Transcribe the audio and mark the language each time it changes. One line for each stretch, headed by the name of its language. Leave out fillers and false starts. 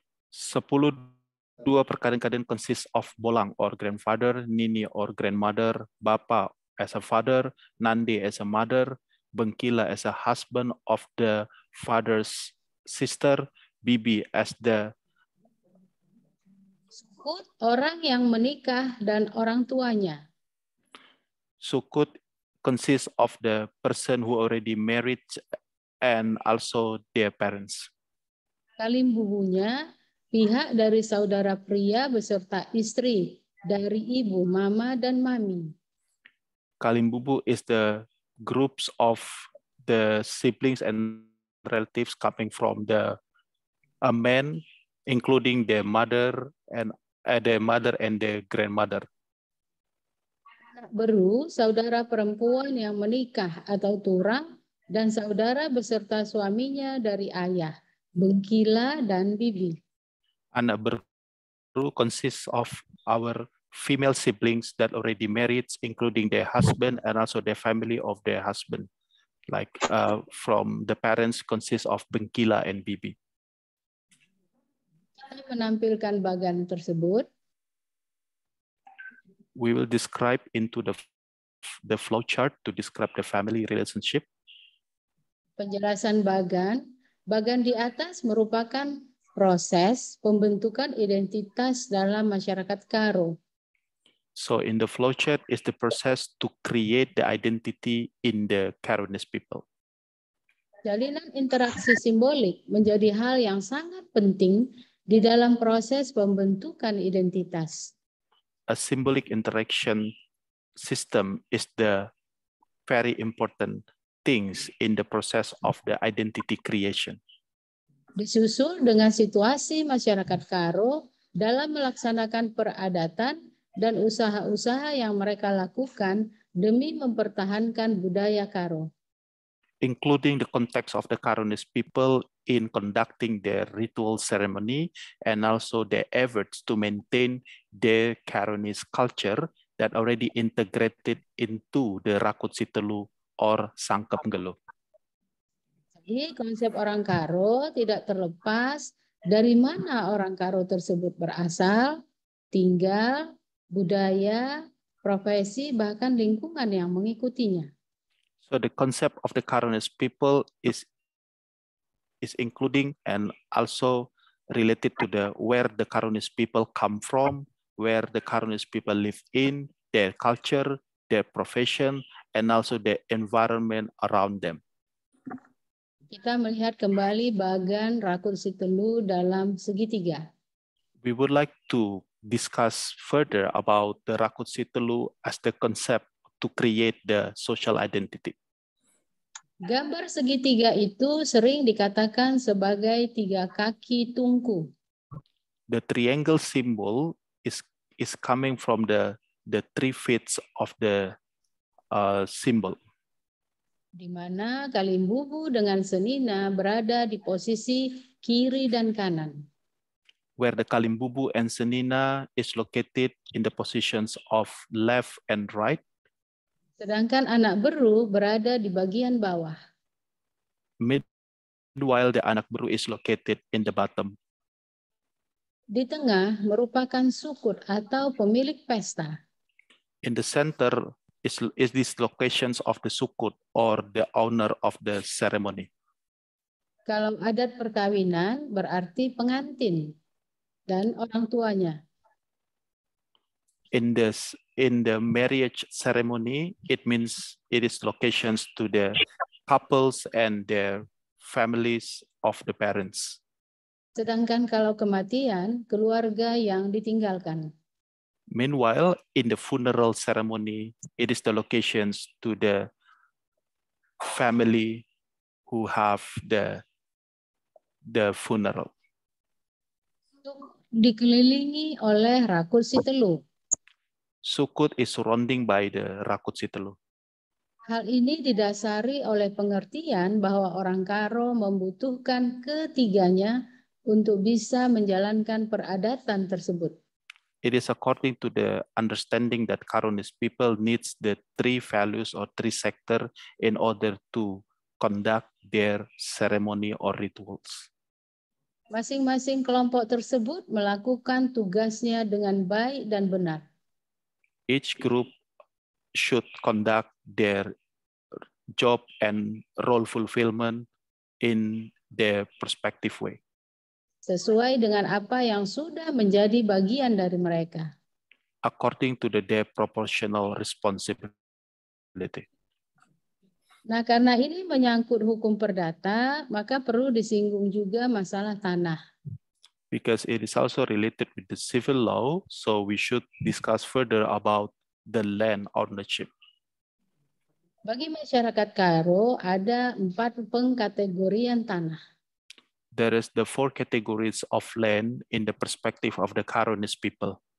English: 10 per kadekaden consists of bolang or grandfather, nini or grandmother, bapa as a father, nande as a mother, bengkila as a husband of the father's sister, bibi as the
Indonesian: Sukut, orang yang menikah dan orang tuanya.
English: sukut consists of the person who already married and also their parents.
Indonesian: Kalimbubunya, pihak dari saudara pria beserta istri, dari ibu, mama, dan mami.
English: Kalimbubu is the groups of the siblings and relatives coming from the a man, including their mother and the grandmother.
Indonesian: Anak beru, saudara perempuan yang menikah atau turang, dan saudara beserta suaminya dari ayah, bengkila, dan bibi.
English: Anak beru consists of our female siblings that already married, including their husband and also the family of their husband. Like from the parents consists of bengkila and bibi.
Indonesian: Kita menampilkan bagan tersebut.
English: We will describe into the flow chart to describe the family relationship.
Indonesian: Penjelasan bagan. Bagan di atas merupakan proses pembentukan identitas dalam masyarakat Karo.
English: So in the flow chart is the process to create the identity in the Karonis people.
Indonesian: Jalinan interaksi simbolik menjadi hal yang sangat penting di dalam proses pembentukan identitas.
English: A symbolic interaction system is the very important things in the process of the identity creation.
Indonesian: Disusul dengan situasi masyarakat Karo dalam melaksanakan peradatan dan usaha-usaha yang mereka lakukan demi mempertahankan budaya Karo.
English: Including the context of the Karonis people in conducting their ritual ceremony and also their efforts to maintain their Karonis culture that already integrated into the Rakut Sitelu or Sangkep Ngelo.
Indonesian: Jadi konsep orang Karo tidak terlepas dari mana orang Karo tersebut berasal, tinggal, budaya, profesi, bahkan lingkungan yang mengikutinya.
English: So the concept of the Karonis people is including and also related to the where the Karonis people come from, where the Karonis people live in, their culture, their profession, and also the environment around them.
Indonesian: Kita melihat kembali bagan Rakut Sitelu dalam segitiga.
English: We would like to discuss further about the Rakut Sitelu as the concept to create the social identity.
Indonesian: Gambar segitiga itu sering dikatakan sebagai 3 kaki tungku.
English: The triangle symbol is coming from the 3 feet of the symbol.
Indonesian: Di mana Kalimbubu dengan Senina berada di posisi kiri dan kanan.
English: Where the Kalimbubu and Senina is located in the positions of left and right.
Indonesian: Sedangkan anak beru berada di bagian bawah.
English: Meanwhile, the anak beru is located in the bottom.
Indonesian: Di tengah merupakan sukut atau pemilik pesta.
English: In the center is these locations of the sukut or the owner of the ceremony.
Indonesian: Kalau adat perkawinan berarti pengantin dan orang tuanya.
English: In the marriage ceremony, it means it is locations to the couples and their families of the parents.
Indonesian: Sedangkan kalau kematian, keluarga yang ditinggalkan.
English: Meanwhile, in the funeral ceremony, it is the locations to the family who have the the funeral.
Indonesian: Dikelilingi oleh Rakut Sitelu.
English: Sukut is surrounding by the Rakut Sitelu.
Indonesian: Hal ini didasari oleh pengertian bahwa orang Karo membutuhkan ketiganya untuk bisa menjalankan peradatan tersebut.
English: It is according to the understanding that Karonis people needs the three values or three sector in order to conduct their ceremony or rituals.
Indonesian: Masing-masing kelompok tersebut melakukan tugasnya dengan baik dan benar.
English: Each group should conduct their job and role fulfillment in their perspective way,
Indonesian: Sesuai dengan apa yang sudah menjadi bagian dari mereka.
English: according to their proportional responsibility.
Indonesian: Nah, karena ini menyangkut hukum perdata, maka perlu disinggung juga masalah tanah.
English: Because it is also related with the civil law, so we should discuss further about the land ownership.
Indonesian: Bagi masyarakat Karo, ada 4 pengkategorian tanah.
English: There is the 4 categories of land in the perspective of the Karonis people.